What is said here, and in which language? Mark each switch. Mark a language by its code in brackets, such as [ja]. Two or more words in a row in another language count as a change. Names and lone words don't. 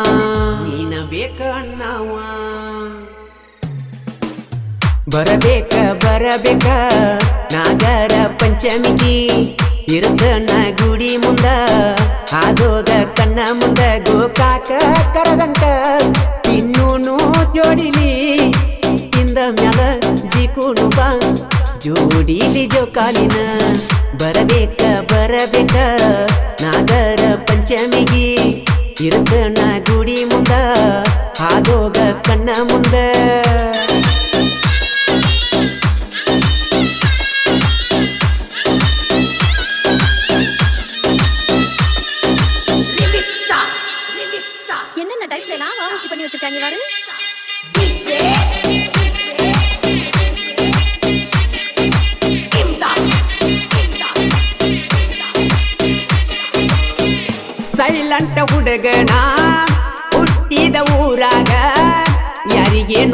[kn] ಬರಬೇಕ ನಾಗರ ಪಂಚಮಿಗಿ ಇರುತ್ತನ ಗುಡಿ ಮುಂದ ಹಾದೋಗ ಕನ್ನ ಮುಂದ ಗೋಕಾಕ ಕರದಂಟ ಇನ್ನೂನು ಜೋಡಿಲಿ ತಿಂದ ಮ್ಯಾಲ ಜಿಕೂನು ಬಾ ಜೋಡಿಲಿ ಜೋಕಾಲಿನ ಬರಬೇಕ ನಾಗರ ಪಂಚಮಿಗಿ ಇರುತ್ತನ ಗುಡಿ ಮುಂದ ಹಾದೋಗ ಕನ್ನ ಮುಂದ [ta] என்னென்ன டைப்ல நான் வாசி பண்ணி வச்சிருக்காங்க பாரு. [kn] ಸೈಲೆಂಟ್ ಹುಡುಗನ ಹುಟ್ಟಿದ ಊರಾಗ ಯಾರಿಗೇನು